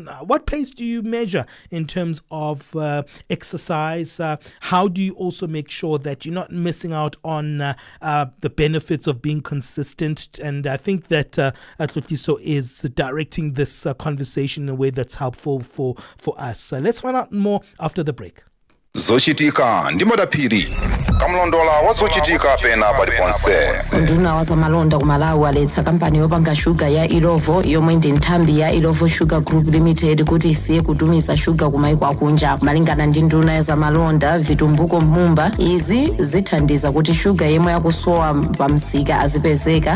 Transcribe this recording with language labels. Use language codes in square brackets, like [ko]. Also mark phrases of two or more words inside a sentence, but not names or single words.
[en] What pace do you measure in terms of exercise? How do you also make sure that you're not missing out on the benefits of being consistent? And I think that Tlotliso is directing this conversation in a way that's helpful for us. Let's find out more after the break. [ny] Zochitika ndi madaphiri kamlondola wazochitika pena paliponse. Nduna wa zamalonda ku Malawi aletsa kampani yopanga shuga ya Ilovo yomwe ndi nthambi ya Ilovo Sugar Group Limited kuti isiye kutumiza shuga ku maiko akunja. Malingana ndi nduna ya zamalonda Vitumbuko Mumba, izi zithandiza kuti shuga yemwe yakusowa pamsika azipezeka.